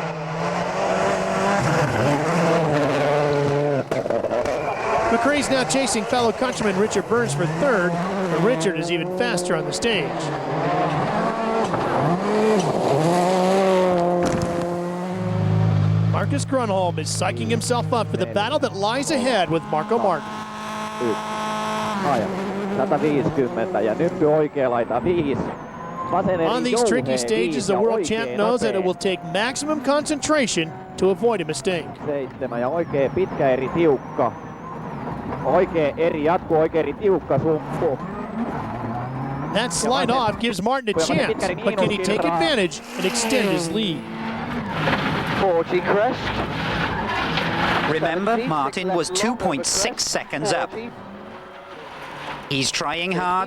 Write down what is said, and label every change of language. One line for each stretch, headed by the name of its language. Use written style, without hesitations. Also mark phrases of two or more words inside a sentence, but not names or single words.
English: McRae's now chasing fellow countryman Richard Burns for 3rd, but Richard is even faster on the stage. Marcus Gronholm is psyching himself up for the battle that lies ahead with Marco Martin.
Finnish: 150 ja nyppy oikea laita 5.
English: On these tricky stages, the world champ knows that it will take maximum concentration to avoid a mistake.
Finnish: 7 ja oikea pitkä eri tiukka. Oikea eri jatku, oikea eri tiukka sumppu.
English: That slide off gives Martin a chance, but can he take advantage and extend his lead? 40 crest. Remember, Martin was 2.6 seconds up. He's trying hard.